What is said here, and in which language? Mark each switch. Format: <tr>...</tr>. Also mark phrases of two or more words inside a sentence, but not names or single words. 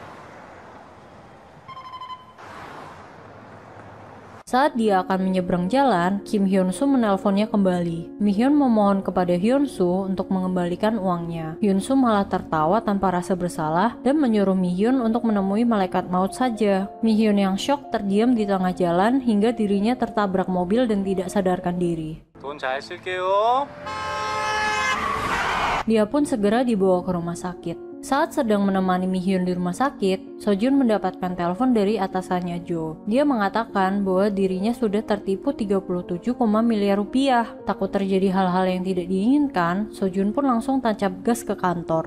<id>Saat dia akan menyeberang jalan, Kim Hyun-soo menelponnya kembali. Mi-hyun memohon kepada Hyun-soo untuk mengembalikan uangnya. Hyun-soo malah tertawa tanpa rasa bersalah dan menyuruh Mi-hyun untuk menemui malaikat maut saja. Mi-hyun yang syok terdiam di tengah jalan hingga dirinya tertabrak mobil dan tidak sadarkan diri.</id> <ko>돈 잘 쓸게요.</ko> <id>Dia pun segera dibawa ke rumah sakit. Saat sedang menemani Mi-hyun di rumah sakit, Sojun mendapatkan telepon dari atasannya Jo. Dia mengatakan bahwa dirinya sudah tertipu 37, miliar rupiah. Takut terjadi hal-hal yang tidak diinginkan, Sojun pun langsung tancap gas ke kantor.</id>